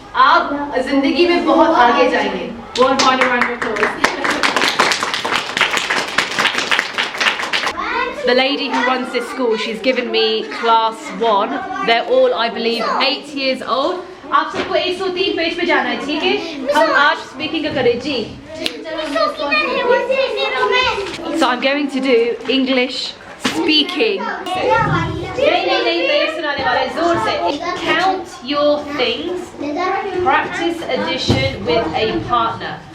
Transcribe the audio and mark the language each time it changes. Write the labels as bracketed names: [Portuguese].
[Hindi] आप जिंदगी में बहुत आगे जाएंगे [English] one final round of applause The lady who runs this school, she's given me class 1. They're all, I believe, 8 years old. [Hindi] आप सबको 103 पेज पे जाना है, ठीक है? हम आज speaking करें जी. [English] So I'm going to do English speaking. [Hindi] नहीं तेरे सुनाने वाले जोर से. [English] Count your things. Practice addition with a partner.